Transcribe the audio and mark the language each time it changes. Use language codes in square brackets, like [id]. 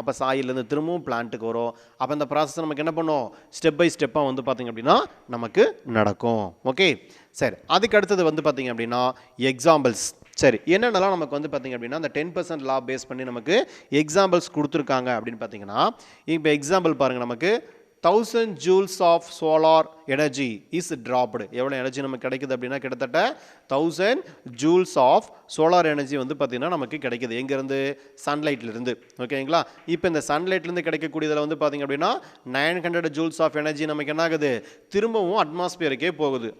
[ta] அப்போ சாயிலேருந்து திரும்பவும் பிளான்ட்டுக்கு வரும். அப்போ இந்த ப்ராசஸ் நமக்கு என்ன பண்ணும் ஸ்டெப் பை ஸ்டெப்பாக வந்து பார்த்திங்க அப்படின்னா நமக்கு நடக்கும். ஓகே, சரி. அதுக்கு அடுத்தது வந்து பார்த்திங்க அப்படின்னா எக்ஸாம்பிள்ஸ். சரி, என்னென்னலாம் நமக்கு வந்து பார்த்திங்க அப்படின்னா அந்த 10% லா பேஸ் பண்ணி நமக்கு எக்ஸாம்பிள்ஸ் கொடுத்துருக்காங்க அப்படின்னு பார்த்தீங்கன்னா இப்போ எக்ஸாம்பிள் பாருங்கள், நமக்கு [en] 1000 joules of solar energy is dropped. [ta] எவ்வளோ எனர்ஜி நமக்கு கிடைக்குது அப்படின்னா கிட்டத்தட்ட [en] 1000 joules of solar energy [ta] வந்து பார்த்தீங்கன்னா நமக்கு கிடைக்குது எங்கேருந்து சன்லைட்லேருந்து. ஓகேங்களா? இப்போ இந்த சன்லைட்லேருந்து கிடைக்கக்கூடியதில் வந்து பார்த்தீங்க அப்படின்னா [en] 900 joules of energy [ta] நமக்கு என்ன ஆகுது திரும்பவும் அட்மாஸ்பியருக்கே போகுது.